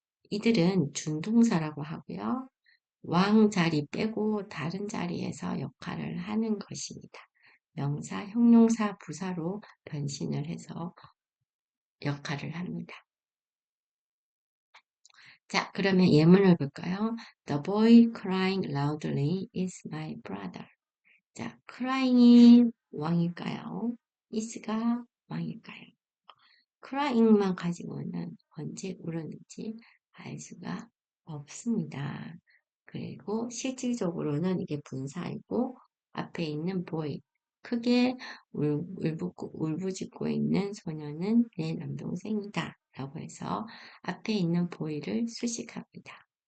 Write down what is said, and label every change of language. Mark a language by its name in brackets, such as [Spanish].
[Korean] 이들은 준동사라고 하고요. 왕 자리 빼고 다른 자리에서 역할을 하는 것입니다. 명사, 형용사, 부사로 변신을 해서 역할을 합니다. 자, 그러면 예문을 볼까요? [English] The boy crying loudly is my brother. [Korean] 자, crying이 왕일까요? is가 왕일까요? crying만 가지고는 언제 울었는지 알 수가 없습니다. 그리고 실질적으로는 이게 분사이고 앞에 있는 boy, 크게 울부짖고 있는 소녀는 내 남동생이다 라고 해서 앞에 있는 boy를 수식합니다.